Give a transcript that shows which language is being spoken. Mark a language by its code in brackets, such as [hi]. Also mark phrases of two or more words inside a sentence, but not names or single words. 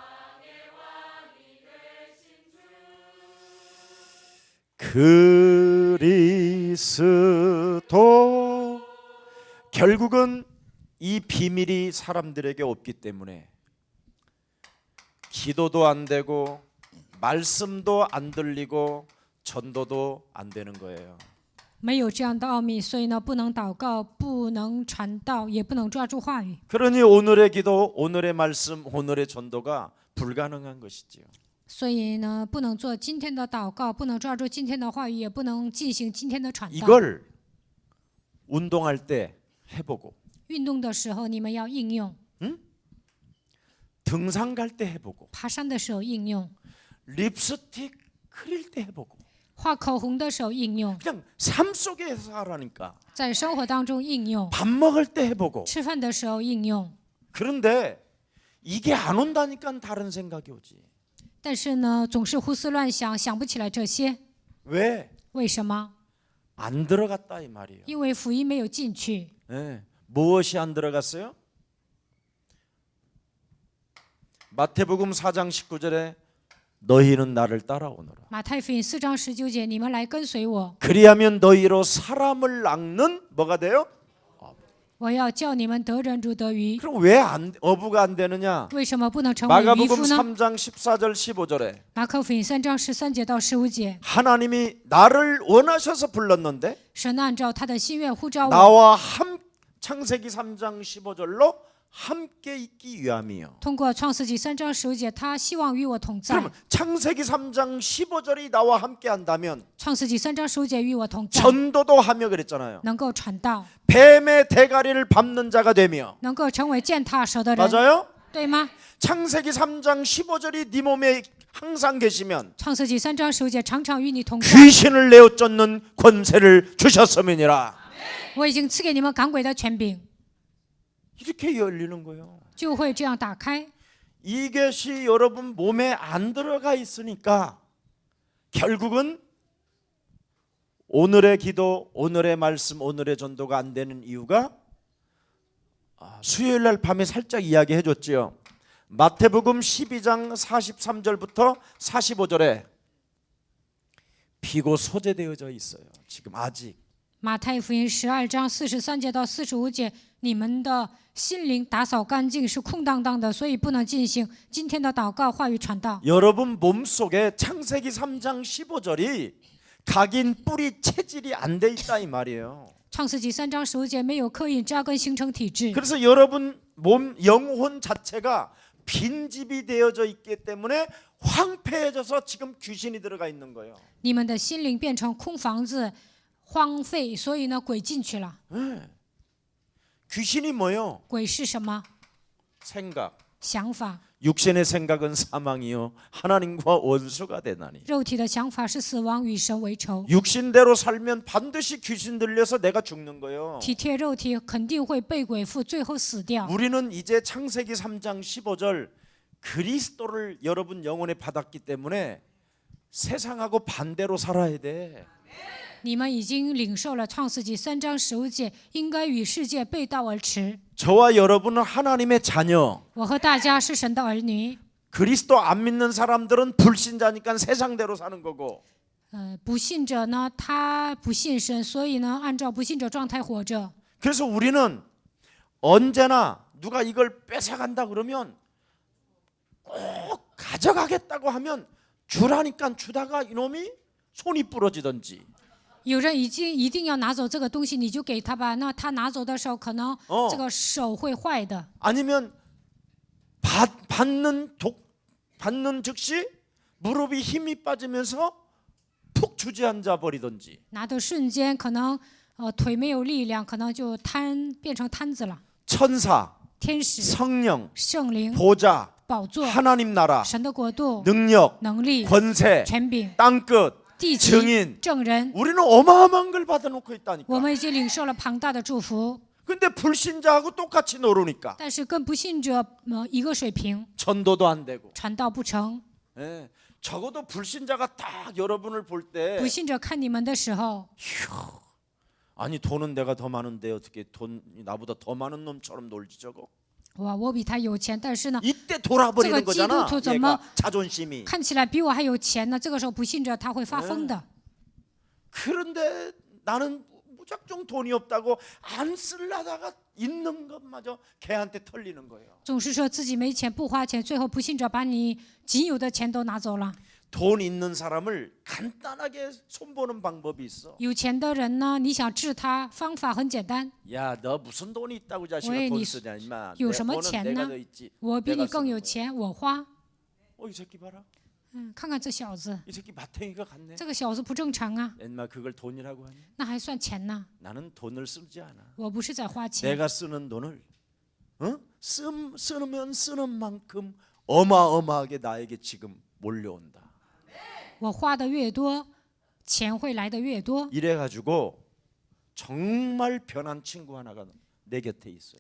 [ko] 그리스도 결국은 이 비밀이 사람들에게 없기 때문에 기도도 안 되고 말씀도 안 들리고 전도도 안 되는 거예요. [zh] 没有这样的奥秘，所以呢，不能祷告，不能传道，也不能抓住话语。 [ko] 그러니 오늘의 기도, 오늘의 말씀, 오늘의 전도가 불가능한 것이지요. [zh] 所以呢，不能做今天的祷告，不能抓住今天的话语，也不能进行今天的传道。 [ko] 이걸 운동할 때 해보고 [zh] 运动的时候，你们要应用； [ko] 등산 갈 때 해보고 [zh] 爬山的时候应用； [ko] 립스틱 그릴 때 해보고 [zh] 画口红的时候应用； [ko] 그냥 삶 속에서 하라니까 [zh] 在生活当中应用； [ko] 밥 먹을 때 해보고 [zh] 吃饭的时候应用。 [ko] 그런데 이게 안 온다니까 다른 생각이 오지 [zh] 但是呢，总是胡思乱想，想不起来这些。 [ko] 왜? [zh] 为什么？ [ko] 안 들어갔다 이 말이에요. [zh] 因为福音没有进去。 [ko] 예. 무엇이 안 들어갔어요? 마태복음 4장 19절에 너희는 나를 따라오너라. [zh] 马太福音4章19节，你们来跟随我， [ko] 그리하면 너희로 사람을 낚는 뭐가 돼요? [zh] 我要叫你们得人如得鱼。 [ko] 그럼 왜 어부가 안 되느냐? [zh] 为什么不能成为渔 [ko] 마가복음 [zh] 夫呢？ [ko] 3장 14절 15절에 [zh] 马可福音3章13节到15节， [ko] 하나님이 나를 원하셔서 불렀는데 [zh] 神按照他的心愿呼召我， [ko] 나와 창세기 3장 15절로 함께 있기 위함이요. [zh] 通过创世纪3章15节，他希望与我同在。 [ko] 그러면 창세기 3장 15절이 나와 함께 한다면 [zh] 创世纪3章15节与我同在， [ko] 전도도 하며 그랬잖아요. [zh] 能够传道， [ko] 뱀의 대가리를 밟는 자가 되며 [zh] 能够成为践踏蛇的人， [ko] 맞아요? [zh] 对吗？ [ko] 창세기 3장 15절이 네 몸에 항상 계시면 [zh] 创世纪3章15节常常与你同在。 [ko] 귀신을 내어 쫓는 권세를 주셨음이니라. [zh] 我已经赐给你们赶鬼的权柄， [ko] 이렇게 열리는 거예요. [zh] 就会这样打开。 [ko] 이것이 여러분 몸에 안 들어가 있으니까 결국은 오늘의 기도, 오늘의 말씀, 오늘의 전도가 안 되는 이유가 수요일 날 밤에 살짝 이야기해 줬지요. 마태복음 12장 43절부터 45절에 비고 소재되어져 있어요. 지금 아직. [zh] 马太福音12章43节到45节，你们的心灵打扫干净是空荡荡的，所以不能进行今天的祷告、话语传道。 [ko] 여러분 몸속에 창세기 3장 15절이 각인 뿌리 체질이 안 돼 있다 이 말이에요. [zh] 创世纪3章15节没有刻印扎根形成体质， [ko] 그래서 여러분 몸 영혼 자체가 빈집이 되어져 있기 때문에 황폐해져서 지금 귀신이 들어가 있는 거예요. [zh] 你们的心灵变成空房子，荒废，所以呢，鬼进去了。 [ko] 귀신이 뭐요? [zh] 鬼是什么？ [ko] 생각. [zh] 想法。 [ko] 육신의 생각은 사망이요 하나님과 원수가 되나니. [zh] 肉体的想法是死亡，与神为仇。 [ko] 육신대로 살면 반드시 귀신 들려서 내가 죽는 거예요. [zh] 体贴肉体肯定会被鬼附，最后死掉。 [ko] 우리는 이제 창세기 3장 15절 그리스도를 여러분 영혼에 받았기 때문에 세상하고 반대로 살아야 돼. [zh] 你们已经领受了创世纪3章15节，应该与世界背道而驰。 [ko] 저와 여러분은 하나님의 자녀. [zh] 我和大家是神的儿女。 [ko] 그리스도 안 믿는 사람들은 불신자니까 세상대로 사는 거고. [zh] 不信者呢，他不信神，所以呢，按照不信者状态活着。 [ko] 그래서 우리는 언제나 누가 이걸 뺏어간다 그러면 꼭 가져가겠다고 하면 주라니까 주다가 이놈이 손이 부러지든지. [zh] 有人一定要拿走这个东西，你就给他吧。那他拿走的时候，可能这个手会坏的。 [ko] 아니면 받는 즉시 무릎이 힘이 빠지면서 푹 주저앉아 버리든지. [zh] 拿的瞬间，可能腿没有力量，可能就变成瘫子了。 [ko] 천사, [zh] 天使、 [ko] 성령, [zh] 圣灵、 [ko] 보좌, [zh] 宝座、 [ko] 하나님 나라, [zh] 神的国度、 [ko] 능력, [zh] 能力、 [ko] 권세, [zh] 权柄、 [ko] 땅끝, [zh] 地级、 [ko] 증인. [zh] 证人， [ko] 우리는 어마어마한 걸 받아놓고 [zh] 我 [ko] 있다니까. [zh] 们已经领受了庞大的祝福， [ko] 근데 불신자하고 똑같이 노르니까 [zh] 但是跟不信者一个水平， [ko] 전도도 안 되고. [zh] 传道不成。 [ko] 예, 적어도 불신자가 딱 여러분을 볼 때 [zh] 不信者看你们的时候， [ko] 아니 돈은 내가 더 많은데 어떻게 돈 나보다 더 많은 놈처럼 놀지 저거. [zh] 哇，我比他有钱，但是呢， [ko] 이때 돌아버리는 저거 거잖아. 기도 좀 얘가 자존심이. [zh] 看起来比我还有钱呢。这个时候不信者他会发疯的。 [ko] 그런데 나는 무작정 돈이 없다고 안 쓰려다가 있는 것마저 걔한테 털리는 거예요. [zh] 总是说自己没钱不花钱，最后不信者把你仅有的钱都拿走了。 [ko] 돈 있는 사람을 간단하게 손보는 방법이 있어. [zh] 有钱的人呢，你想治他，方法很简单。 [ko] 야, 너 무슨 돈이 있다고 자식아 왜 돈 니 쓰냐 임마. [zh] 有什么 [ko] 너는 [zh] 钱 [ko] 내가 [zh] 呢 [ko] 더 있지. [zh] 我比你 [ko] 내가 [zh] 更 [ko] 쓰는 [zh] 有 [ko] 거야. [zh] 钱，我花。 [ko] 이 새끼 봐라. [zh] 看看这小子， [ko] 이 새끼 마탱이가 같네. [zh] 这个小子不正常啊， [ko] 엄마 그걸 돈이라고 하니? [zh] 那还算钱呢？ [ko] 나는 돈을 쓰지 않아. [zh] 我不是在花钱， [ko] 내가 쓰는 돈을 쓰면 쓰는 만큼 어마어마하게 나에게 지금 몰려온다. [zh] 我花的越多，钱会来的越多。 [ko] 이래가지고 정말 변한 친구 하나가 내 곁에 있어요.